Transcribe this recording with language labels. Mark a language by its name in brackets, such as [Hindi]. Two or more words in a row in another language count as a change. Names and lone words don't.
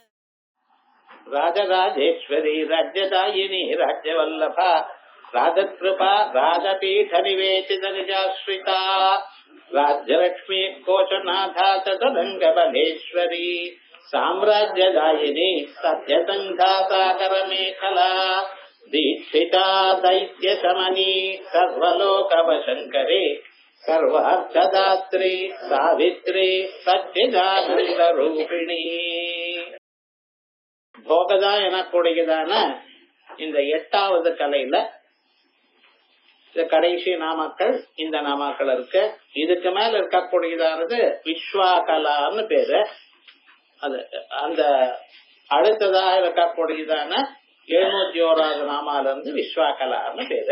[Sanskrit] राजराजेश्वरी राज्यदायिनी राज्यवल्लभा राजकृपा राजपीठ निवेशित निजाश्रिता राज्यलक्ष्मी कोशनाथा तदंग बलेश्वरी साम्राज्यदायिनी सत्यसंघा सागर मेखला दीक्षिता दैत्य शमनी सर्वलोकवशंकरी सर्वार्थदात्री सावित्री सच्चिदानंद रूपिणी. [Tamil] போகதா எனக்கூடியதான இந்த 8வது கலையில கடைசி நாமாக்கள் இந்த நாமாக்கள் இருக்கு. இதுக்கு மேல இருக்கக்கூடியதானது விஸ்வாகலான்னு பேரு. அது அந்த அடுத்ததாக இருக்கக்கூடியதான 701வது நாமால இருந்து விஸ்வாகலான்னு பேரு.